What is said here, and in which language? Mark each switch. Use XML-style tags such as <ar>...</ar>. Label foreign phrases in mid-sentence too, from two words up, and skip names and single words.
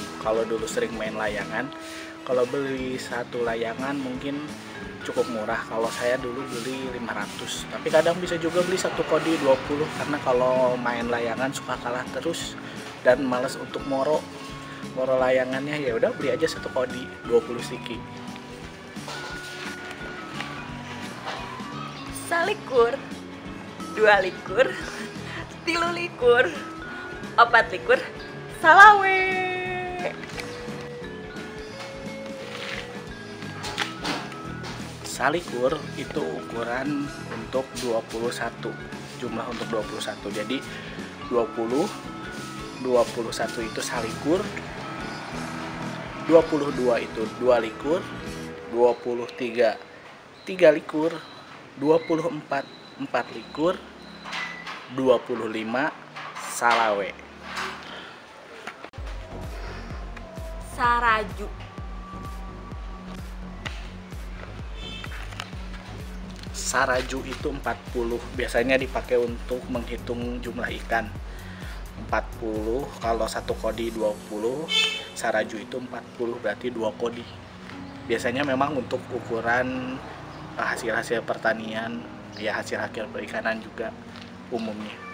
<id>Kalau dulu sering main layangan, kalau beli satu layangan mungkin cukup murah. Kalau saya dulu beli 500, tapi kadang bisa juga beli satu kodi 20 karena kalau main layangan suka kalah terus dan males untuk moro layangannya, ya udah beli aja satu kodi 20 siki.</id> <ban>Salikur 2 likur 3 likur 4 likur salawe.</ban> <id>Salikur itu ukuran untuk 21, jumlah untuk 21. Jadi 21 itu salikur, 22 itu 2 likur, 23 3 likur, 24 4 likur, 25 salawe. Saraju itu 40, biasanya dipakai untuk menghitung jumlah ikan. 40 kalau satu kodi 20, saraju itu 40 berarti 2 kodi. Biasanya memang untuk ukuran hasil pertanian, ya hasil perikanan juga umumnya.</id>